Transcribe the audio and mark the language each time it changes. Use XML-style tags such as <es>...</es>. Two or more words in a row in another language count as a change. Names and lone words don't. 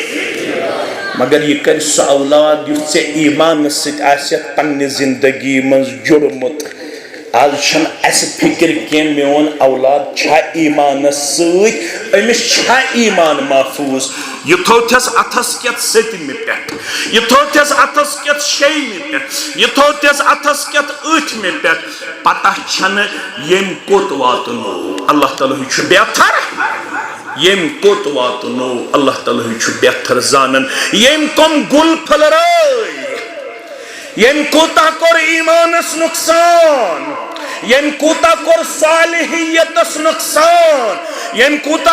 <ks>مگر یہ کر سُہ اولاد یُس ژےٚ ایمانس سۭتۍ آسٮ۪تھ پننہِ زندگی منٛز جُڑمُت آز چھن اس فکر کی میون اولاد چھا ایمانس سۭتۍ أمِس چھا ایمان محفوظ یہ تھوتھس اتھس کیت ستمہِ پٮ۪ٹھ یہ تھوتھس اتھس کیت شیٚیمہِ پٮ۪ٹھ یہ تھوتھس اتھس کیت ٲٹھمہِ پٮ۪ٹھ پتہ چھنہٕ ییٚمۍ کوٚت واتنو اللہ تعالیٰ چھُ بہتر ییٚمۍ کوٚت واتنو اللہ تعالیٰ چھُ بہتر زانن ییٚمۍ کم گُل پھلرٲے ییٚمۍ کوٗتاہ کوٚر ایمانس نقصان ییٚمۍ کوٗتاہ کوٚر صالحیتس نقصان ییٚمۍ کوٗتاہ</ks>